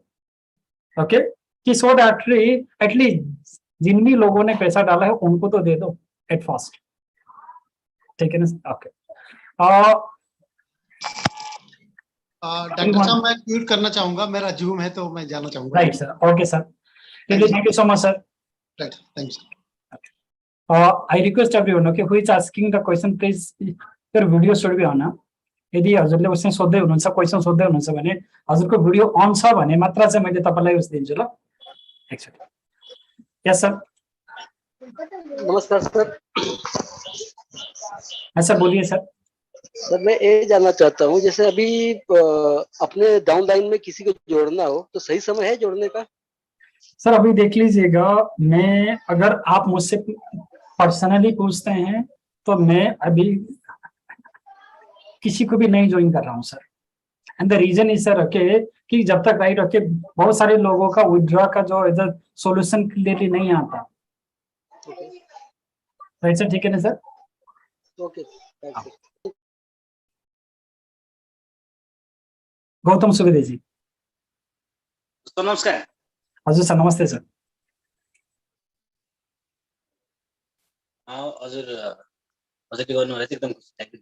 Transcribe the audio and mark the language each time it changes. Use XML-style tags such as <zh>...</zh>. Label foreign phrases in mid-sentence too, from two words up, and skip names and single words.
<hi>ओके कि</hi> <en>so that at least</en> <hi>जिन भी लोगों ने पैसा डाला है उनको तो दे दो</hi> <en>at first.</en> <hi>ठीक है ना। ओके डॉक्टर साहब मैं म्यूट करना चाहूंगा, मेरा जूम है तो मैं जाना चाहूंगा।</hi> <en>राइट सर, ओके सर, थैंक यू सो मच सर। राइट, थैंक यू। I request everyone, okay, who is asking the question, please your video should be on.</en> <ne>यदि हजुरले उसले सोध्दै हुनुहुन्छ क्वेशन सोध्दै हुनुहुन्छ भने हजुरको भिडियो अन छ भने मात्र चाहिँ मैले तपाईलाई उस दिन्छु ल। एकचोटि यस सर। नमस्कार सर।</ne> <hi>हाँ सर बोलिए सर। सर मैं ये जानना चाहता हूँ जैसे अभी अपने</hi> <en>down line</en> <hi>में किसी को जोड़ना हो तो सही समय है जोड़ने का? सर अभी देख लीजिएगा, मैं अगर आप मुझसे पर्सनली पूछते हैं तो मैं अभी किसी को भी नहीं ज्वाइन कर रहा हूँ सर।</hi> <en>and the reason is sir okay</en> <hi>कि जब तक राइट ओके बहुत सारे लोगों का विड्रॉ का जो इधर सॉल्यूशन क्लियरली नहीं आता। राइट सर, ठीक है ना सर। ओके</hi> <ne>गौतम सुवेदी जी। नमस्कार। हजुर सर नमस्ते सर। हजुर हजुरले गर्नुभयो एकदम खुसी लाग्यो।</ne>